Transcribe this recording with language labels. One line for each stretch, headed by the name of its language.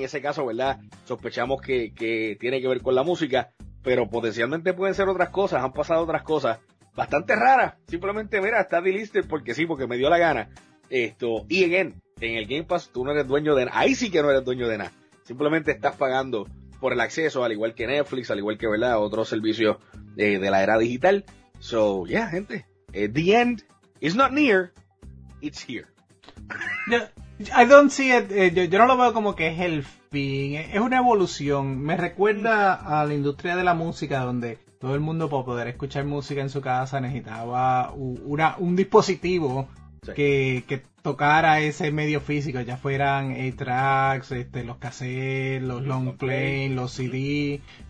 Spanish: En ese caso, ¿verdad?, sospechamos que tiene que ver con la música, pero potencialmente pueden ser otras cosas, han pasado otras cosas bastante raras. Simplemente, mira, está delisted porque sí, porque me dio la gana. Y en el Game Pass tú no eres dueño de nada, ahí sí que no eres dueño de nada. Simplemente estás pagando por el acceso, al igual que Netflix, al igual que, ¿verdad?, otros servicios de la era digital.
English: So, yeah, gente, the end is not near, it's here. I don't see it.
Spanish: Yo no lo veo como que es el fin. Es una evolución. Me recuerda a la industria de la música, donde todo el mundo, para poder escuchar música en su casa, necesitaba un dispositivo, sí, que tocara ese medio físico, ya fueran 8-tracks, los cassettes, los long play, los CD.